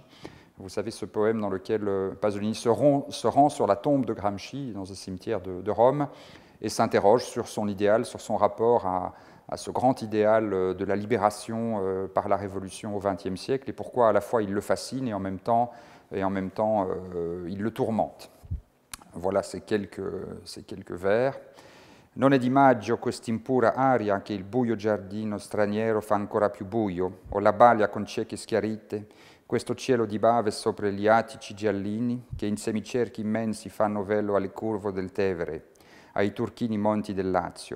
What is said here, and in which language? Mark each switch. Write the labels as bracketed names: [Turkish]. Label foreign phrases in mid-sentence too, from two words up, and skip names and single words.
[French] Vous savez, ce poème dans lequel Pasolini se rend sur la tombe de Gramsci, dans un cimetière de Rome, et s'interroge sur son idéal, sur son rapport à ce grand idéal de la libération par la Révolution au XXe siècle, et pourquoi à la fois il le fascine et en même temps il le tourmente. Voilà ces quelques vers. [Italian] Non è di maggio quest'impura aria che il buio giardino straniero fa ancora più buio, o la balia con cieche schiarite, questo cielo di bave sopra gli attici giallini che in semicerchi immensi fanno velo alle curve del Tevere, ai turchini monti del Lazio.